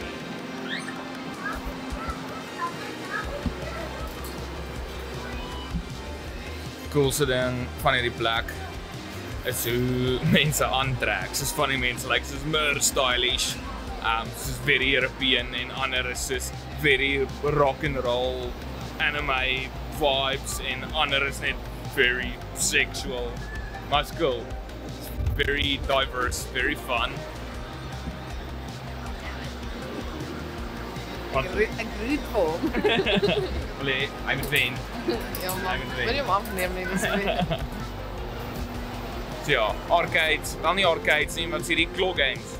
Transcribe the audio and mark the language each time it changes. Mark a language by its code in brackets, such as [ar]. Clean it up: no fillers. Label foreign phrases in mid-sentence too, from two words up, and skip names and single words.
[af] Coolste ding van hierdie plek is hoe mense aantrek. Soos van die mense like soos meer stylish. Soos [en] very European [af] en ander is soos [en] very rock and roll anime vibes [af] en ander is net [en] very sexual. Maar it's cool. It's very diverse, very fun. [af] Ek root vir hom. Allee, hy moet wen. Ja, maar wil jy hom afneem nie, dis nie. So ja, arcades, wel nie arcades nie, maar sien die [en] claw games.